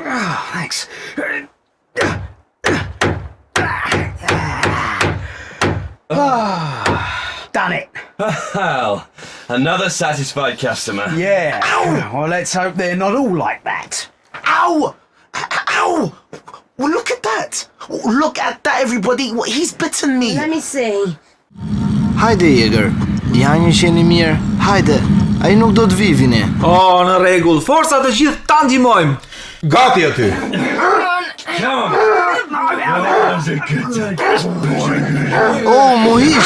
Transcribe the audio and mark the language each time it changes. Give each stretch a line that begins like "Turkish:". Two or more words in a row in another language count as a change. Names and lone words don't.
English: Oh, thanks. Done it. Well, another satisfied customer. Yeah. Well, let's hope they're not all like that. Ow! Ow! Well, look at that. Look at that, everybody. He's bitten me. Let me see.
Albanian: Hajde Jegër. Ja një qeni mirë. Hajde. Ai nuk do të vi Vini. Oh, në rregull. Forca të gjithë ta ndihmojmë. Gati aty. Oh, mohish.